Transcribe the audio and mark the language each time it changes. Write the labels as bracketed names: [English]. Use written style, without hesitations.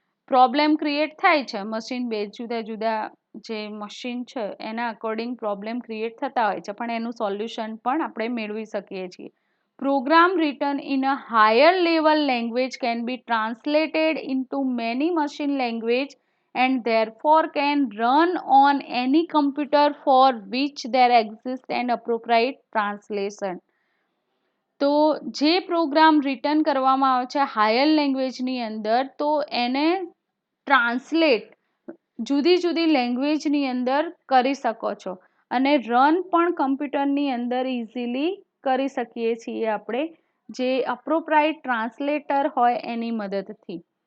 [Gujarati] Problem create થાય છે machine base, જુદા જુદા જે મશીન છે એના અકોર્ડિંગ પ્રોબ્લેમ ક્રિએટ થતા હોય છે, પણ એનું સોલ્યુશન પણ આપણે મેળવી શકીએ છીએ. [English] Program written in a higher level language can be translated into many machine language and therefore can run on any computer for which there exists an appropriate translation. [Gujarati] તો જે પ્રોગ્રામ રિટર્ન કરવામાં આવે છે હાયર લેંગ્વેજની અંદર, તો એને translate જુદી જુદી લેંગ્વેજની અંદર કરી શકો છો અને રન પણ કમ્પ્યુટરની અંદર ઇઝીલી કરી શકીએ છીએ આપણે, જે અપ્રોપ્રાઇટ ટ્રાન્સલેટર હોય એની મદદથી.